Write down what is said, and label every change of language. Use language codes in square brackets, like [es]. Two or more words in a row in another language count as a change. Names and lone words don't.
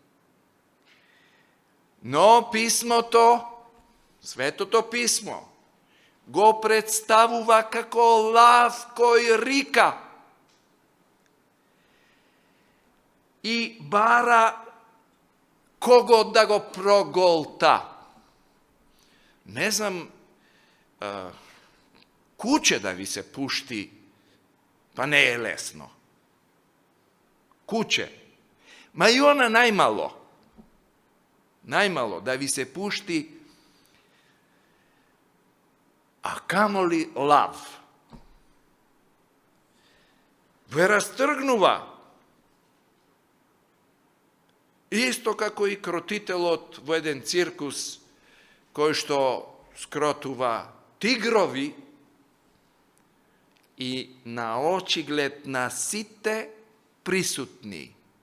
[mk] Но писмото, Светото писмо, го представува како лав кој рика и бара кого да го проголта. Не знам, куче да ви се пушти, па не е лесно. Куче. Ма и она најмало. најмало да ви се пушти, а камоли лав. Ве rastrgnува. Исто како и кротителот во један циркус који што skrotува тигрови и на очиглед на сите присутни.